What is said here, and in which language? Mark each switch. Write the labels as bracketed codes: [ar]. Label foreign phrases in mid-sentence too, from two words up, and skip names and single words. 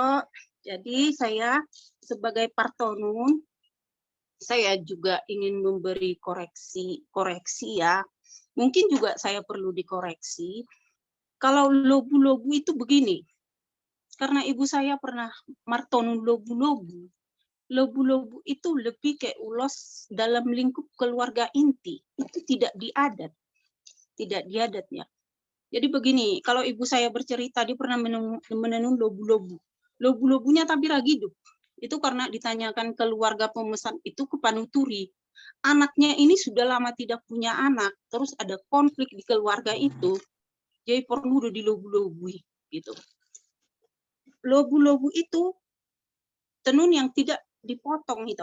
[id] Jadi saya sebagai partonun, saya juga ingin memberi koreksi ya. Mungkin juga saya perlu dikoreksi. Kalau lobu-lobu itu begini, karena ibu saya pernah martonun lobu-lobu. Lobu-lobu itu lebih kayak ulos dalam lingkup keluarga inti. Itu tidak diadat. Tidak diadat ya. Jadi begini, kalau ibu saya bercerita, dia pernah menenun lobu-lobu. Lobu-lobunya tapi ragidup. Itu karena ditanyakan keluarga pemesan itu ke panuturi. Anaknya ini sudah lama tidak punya anak. Terus ada konflik di keluarga itu. Jadi perlu di lobu-lobui. Gitu. Lobu-lobu itu tenun yang tidak dipotong itu.